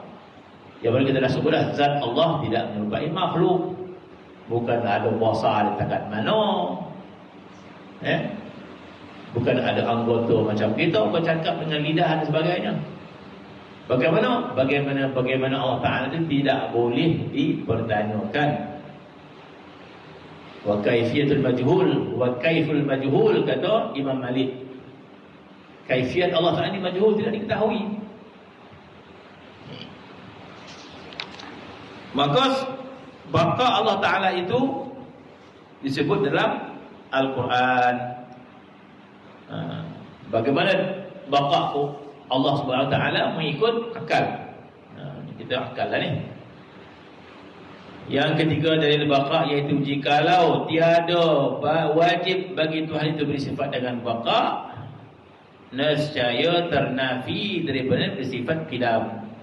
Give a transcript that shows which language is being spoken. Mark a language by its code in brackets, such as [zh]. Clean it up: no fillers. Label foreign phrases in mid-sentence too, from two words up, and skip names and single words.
[ms] Yang baru kita dah sebut dah, zat Allah tidak menyerupai makhluk. Bukan ada kuasa ada takat mana, bukan ada anggota macam kita bercakap dengan lidah dan sebagainya. Bagaimana [ar] Allah Ta'ala [ms] itu tidak boleh dipertanyakan. [ar] Wa kaifiyatul majhul, wa kaiful majhul, [ms] kata Imam Malik. Kaifiat [ar] Allah Ta'ala [ms] ini majhul, tidak diketahui. Maka baka [ar] Allah Ta'ala [ms] itu disebut dalam Al-Quran. Bagaimana baka [ar] Allah Subhanahu Wa Ta'ala [ms] mengikut akal. Kita akal lah ni. Yang ketiga dari baka, iaitu jikalau tiada wajib bagi Tuhan itu bersifat dengan baka, nescaya ternafi daripada bersifat qidam.